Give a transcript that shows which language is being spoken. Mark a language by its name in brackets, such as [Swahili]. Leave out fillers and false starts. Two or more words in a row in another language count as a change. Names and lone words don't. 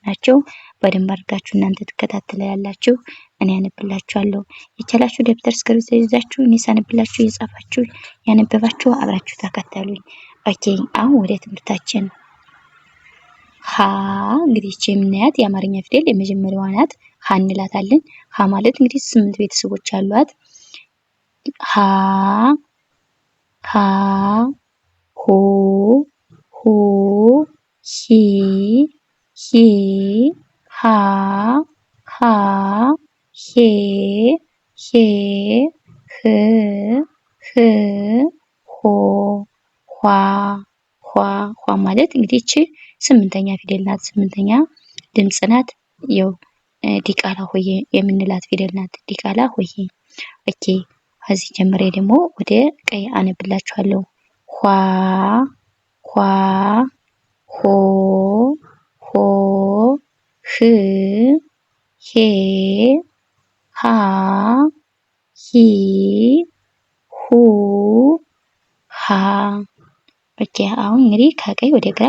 [Amharic] ናቸው። በደንብ አድርጋችሁ እናንተ ትከታተላላችሁ፣ እኔ አነብላችኋለሁ። የቻላችሁ ደብተር እስክሪብቶ ይዛችሁ እኔ ሳነብላችሁ እየጻፋችሁ ያነበባችሁ አብራችሁ ተከታተሉኝ። ኦኬ፣ አሁን ወደ ትምህርታችን። ሀ እንግዲህ እቺ የምናያት የአማርኛ ፊደል የመጀመሪያዋ ናት። ሀ እንላታለን። ሀ ማለት እንግዲህ 8 ቤተሰቦች አሏት። ሀ ሀ ሁ ሁ ሂ ሂ ሃ ሃ ሄ ሄ ህ ህ ሆ ኋ ኋ ኋ ማለት እንግዲህ እቺ 8ኛ ፊደል ናት። 8ኛ ድምጽ ናት። ያው ዲቃላ ሆዬ የምንላት ፊደል ናት። ዲቃላ ሆዬ። ኦኬ፣ ከዚህ ጀምሬ ደግሞ ወደ ቀይ አነብላችኋለሁ። ኋ ኋ ሆ ሆ ህ ሄ ሃ ሂ ሁ ሃ። ኦኬ፣ አሁን እንግዲህ ከቀይ ወደ ግራ